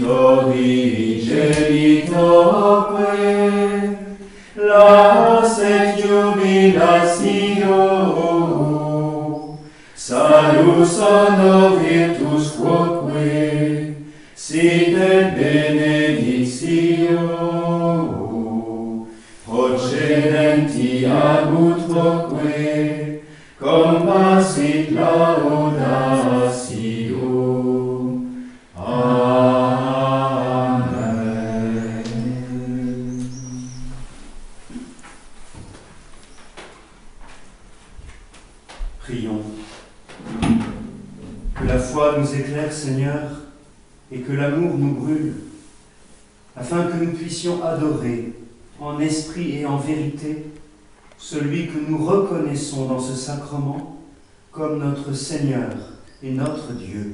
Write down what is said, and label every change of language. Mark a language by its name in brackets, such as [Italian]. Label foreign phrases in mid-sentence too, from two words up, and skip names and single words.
[Latin] prodigitoque, laus et jubilatio, salus honor virtus quoque, sit et benedictio, procedenti ab utroque, compassit laudatio. [French] Amen. Prions. Que la foi nous éclaire, Seigneur, et que l'amour nous brûle, afin que nous puissions adorer, en esprit et en vérité, celui que nous reconnaissons dans ce sacrement comme notre Seigneur et notre Dieu.